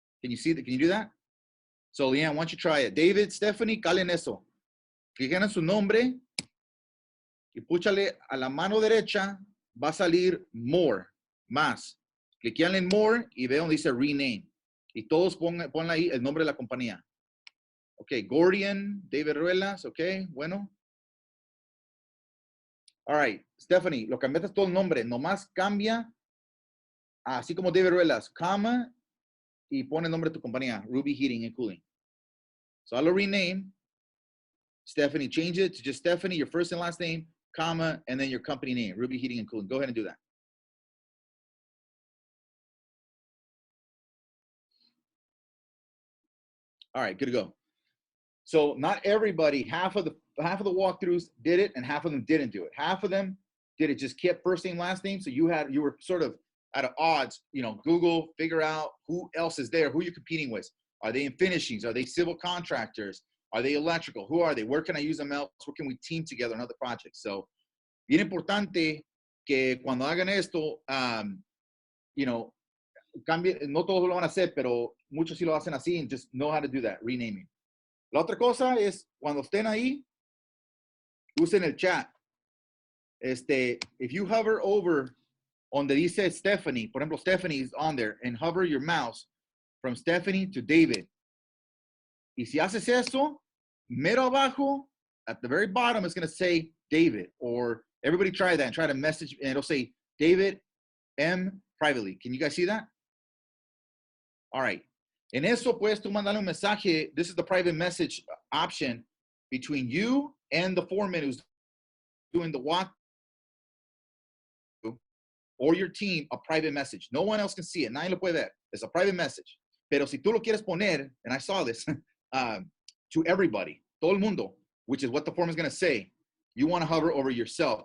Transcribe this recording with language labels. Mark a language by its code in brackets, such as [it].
[en] Can you see? Can you do that? So, Leanne, why don't you try it? [es] David, Stephanie, calen eso. Cliquen en su nombre y púchale a la mano derecha. Va a salir More, más. Cliquean en More y ve donde dice Rename. Y todos pongan ahí el nombre de la compañía. Ok, Gordian, David Ruelas, ok, bueno. [en] All right, [es] Stephanie, lo cambiaste todo el nombre. Nomás cambia, así como David Ruelas, coma, y pone el nombre de tu compañía, Ruby Heating and Cooling. [en] So I'll rename. Stephanie, change it to just Stephanie, your first and last name, comma, and then your company name, Ruby Heating and Cooling. Go ahead and do that. All right, good to go. So not everybody, half of the walkthroughs did it and half of them didn't do it. Half of them did it, just kept first name, last name. So you were sort of at odds, you know, Google, figure out who else is there, who you're competing with. Are they in finishings? Are they civil contractors? Are they electrical? Who are they? Where can I use them else? Where can we team together on other projects? [es] So bien importante que cuando hagan esto, [en] you know, [es] cambie, no todos lo van a hacer, pero muchos sí lo hacen así, [en] and just know how to do that, renaming. [es] La otra cosa es, cuando estén ahí, usen el chat. [en] If you hover over [es] donde dice [en] Stephanie, [es] por ejemplo, [en] Stephanie is on there, and hover your mouse from Stephanie to David. [es] Y si haces eso, mero abajo, [en] at the very bottom, it's going to say David, or everybody try that and try to message, and it'll say David M privately. Can you guys see that? All right. [es] En eso, puedes tú mandarle un mensaje. [en] This is the private message option between you and the foreman who's doing the walk, or your team, a private message. No one else can see it. [es] Nadie lo puede ver. [en] It's a private message. [es] Pero si tú lo quieres poner, [en] and I saw this, to everybody, [es] todo el mundo, [en] which is what the foreman is going to say, you want to hover over yourself.